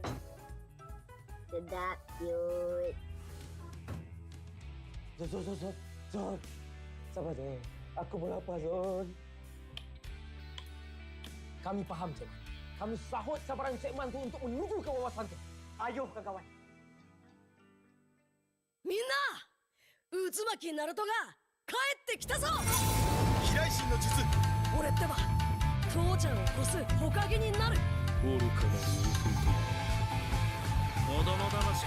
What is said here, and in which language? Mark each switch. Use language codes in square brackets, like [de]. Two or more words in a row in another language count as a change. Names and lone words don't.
[ms] Sedap, cute. Zon. Sabar je. Aku pun lapar, Zon. Kami faham, Zon. Kami sahut cabaran segmen tu untuk menuju ke wawasan tu. Ayo, kawan. [ja] みんな、渦巻きナルトが帰ってきたぞ。飛来神の術。俺ってば父ちゃんを越す火影になる。愚かなる弟よ。子供騙しか。